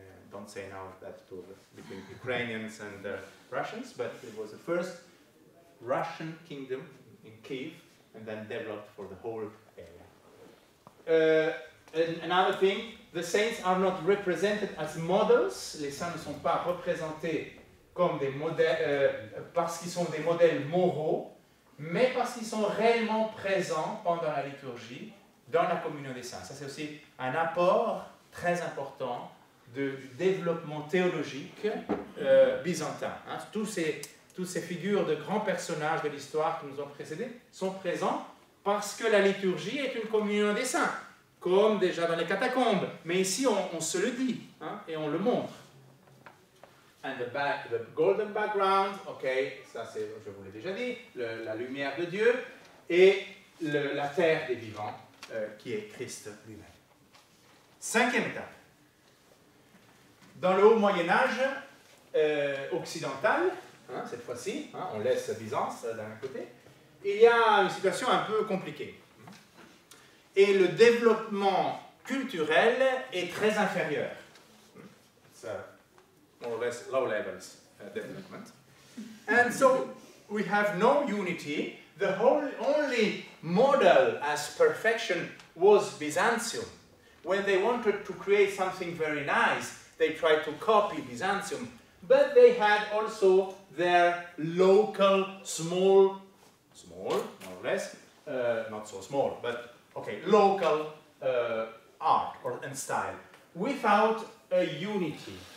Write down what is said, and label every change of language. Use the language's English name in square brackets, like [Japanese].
[English] Don't say now that between Ukrainians and Russians, but it was the first Russian kingdom in Kiev, and then developed for the whole area. Another thing, the saints are not represented as models. [French] Les saints ne sont pas représentés comme des modèles parce qu'ils sont des modèles moraux, mais parce qu'ils sont réellement présents pendant la liturgie dans la communion des saints. Ça, c'est aussi un apport très important du développement théologique byzantin. Toutes ces figures de grands personnages de l'histoire qui nous ont précédés sont présents parce que la liturgie est une communion des saints, comme déjà dans les catacombes. Mais ici, on se le dit et on le montre. [English] And the golden background, ok, [French] ça c'est, je vous l'ai déjà dit, la lumière de Dieu, et la terre des vivants, qui est Christ lui-même. Cinquième étape. Dans le haut Moyen-Âge occidental, cette fois-ci, on laisse Byzance d'un côté, il y a une situation un peu compliquée. Et le développement culturel est très inférieur. [English] It's more or less low levels development. And so we have no unity. The only model as perfection was Byzantium. when they wanted to create something very nice, they tried to copy Byzantium, but they had also their local small, more or less, not so small, but okay, local art and style, without a unity.